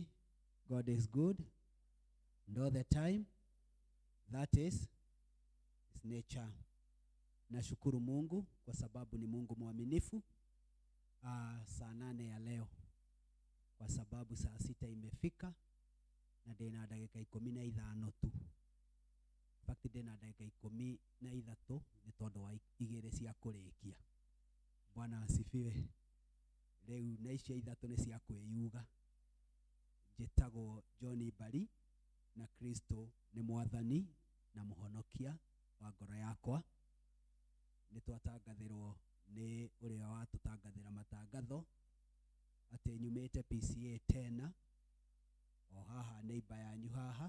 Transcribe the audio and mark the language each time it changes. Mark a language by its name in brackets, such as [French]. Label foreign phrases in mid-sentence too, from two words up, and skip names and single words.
[English] God is good and all the time. That is his nature. [Swahili] Nashukuru Mungu kwa sababu ni Mungu mwaminifu. Saa 8 ya leo kwa sababu saa 6 imefika na ndina dakika 15 tu. Fakti ndina dakika 13 [Kikuyu] ni tondu wa igere cia kurikia. [Swahili] Bwana asifiwe. [Kikuyu] Rĩu na icio 3 nĩ cia kwĩyuga. Njĩtagwo John Bari na Kristo nĩ mwathani na mũhonokia wa ngoro yakwa. Nĩ twatangathĩrwo nĩ ũrĩa watũtangathĩra matangatho atĩ nyumĩte P.C.E.A tena o haha neighbor yanyu haha.